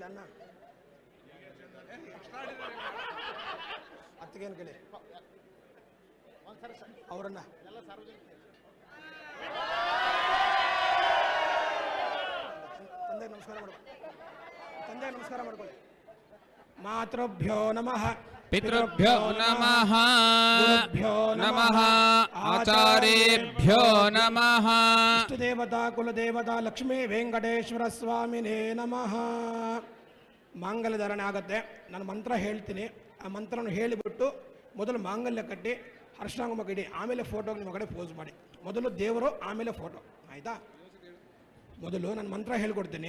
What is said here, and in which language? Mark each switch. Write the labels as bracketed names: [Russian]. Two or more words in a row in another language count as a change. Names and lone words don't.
[Kannada] ಅಣ್ಣ ಅತ್ತಿಗೆಯನ್ನು ಕೇಳಿ. ಅವರನ್ನ ತಂದೆ ನಮಸ್ಕಾರ ಮಾಡ್ಕೊಳ್ಳಿ. [Sanskrit] ಮಾತೃಭ್ಯೋ ನಮಃ, पितृभ्यो नमः, गुरुभ्यो नमः, आचार्येभ्यो नमः. इष्टदेवता कुलदेवता लक्ष्मी ವೆಂಕಟೇಶ್ವರ ಸ್ವಾಮಿನೇ ನಮಃ. [Kannada] ಮಾಂಗಲ್ಯ ಧಾರಣೆ ಆಗುತ್ತೆ. ನಾನು ಮಂತ್ರ ಹೇಳ್ತೀನಿ. ಆ ಮಂತ್ರವನ್ನು ಹೇಳಿಬಿಟ್ಟು ಮೊದಲು ಮಾಂಗಲ್ಯ ಕಟ್ಟಿ ಅರಿಶಿನ ಇಡಿ. ಆಮೇಲೆ ಫೋಟೋಗೆ ನಿಮ್ಮ ಕಡೆ ಪೋಸ್ ಮಾಡಿ. ಮೊದಲು ದೇವರು, ಆಮೇಲೆ ಫೋಟೋ. ಆಯಿತಾ? ಮೊದಲು ನಾನು ಮಂತ್ರ ಹೇಳ್ಕೊಡ್ತೀನಿ.